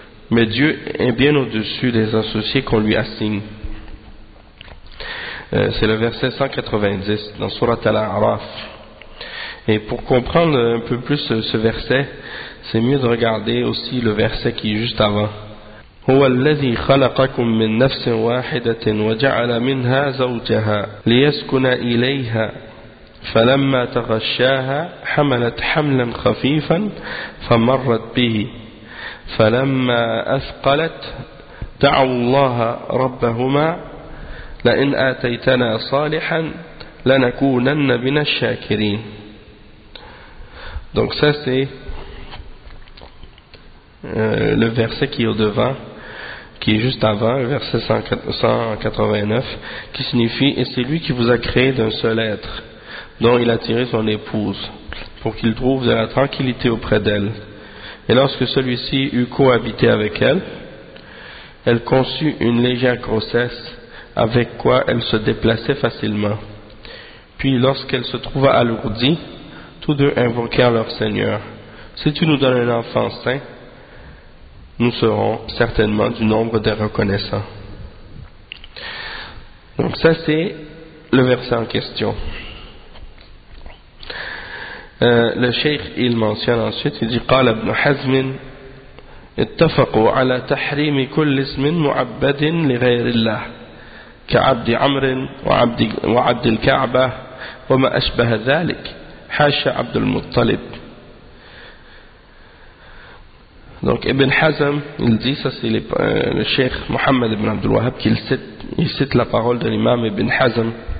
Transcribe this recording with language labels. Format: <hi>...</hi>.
<fr>Mais Dieu est bien au-dessus des associés qu'on lui assigne. C'est le verset 190 dans Sourate Al-A'raf. Et pour comprendre un peu plus ce verset, c'est mieux de regarder aussi le verset qui est juste avant.</fr> <ar>هو الذي خلقكم من نفس واحدة وجعل منها زوجها ليسكن إليها فلما تغشاها حملت حملا خفيفا فمرت به فلما أثقلت دعوا الله ربهما لئن آتيتنا صالحا لنكونن من الشاكرين.</ar> <fr>Donc ça c'est le verset qui est devant, qui est juste avant, le verset 189, qui signifie: et c'est lui qui vous a créé d'un seul être, dont il a tiré son épouse, pour qu'il trouve de la tranquillité auprès d'elle. Et lorsque celui-ci eut cohabité avec elle, elle conçut une légère grossesse, avec quoi elle se déplaçait facilement. Puis lorsqu'elle se trouva alourdie, tous deux invoquèrent leur Seigneur: si tu nous donnes un enfant sain, nous serons certainement du nombre des reconnaissants. Donc ça c'est le verset en question. Le cheikh il mentionne ensuite, il dit:</fr> <ar>قال ابن حزم اتفقوا على تحريم كل اسم معبد لغير الله كعبد عمر وعبد الكعبة وما أشبه ذلك حاشا عبد المطلب.</ar> <fr>Donc Ibn Hazm, il dit, ça c'est le cheikh Mohammed Ibn Abdul Wahhab qui cite la parole de l'imam Ibn Hazm.</fr>